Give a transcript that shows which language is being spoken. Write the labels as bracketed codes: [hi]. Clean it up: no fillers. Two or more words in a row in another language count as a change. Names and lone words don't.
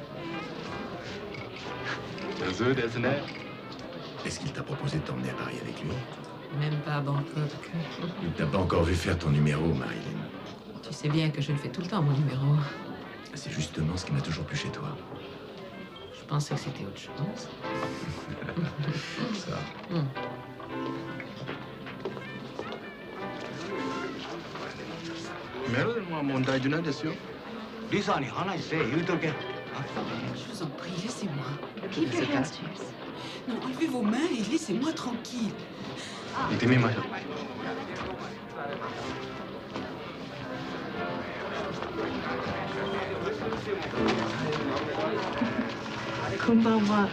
[fr] Est-ce qu'il t'a proposé de t'emmener à Paris avec lui? Même pas à Bangkok. Il t'a pas encore vu faire ton numéro, Marilyn. Tu sais bien que je le fais tout le temps, mon numéro. C'est justement ce qui m'a toujours plu chez toi. Je pensais que c'était autre chose. Ça. [ja] Lisaに話せ言うとけ。 [fr] Je vous en prie, laissez-moi. [en] Keep your hands to yourself. [fr] Non, enlevez vos mains et laissez-moi tranquille. [ja] 行ってみましょう。こんばんは。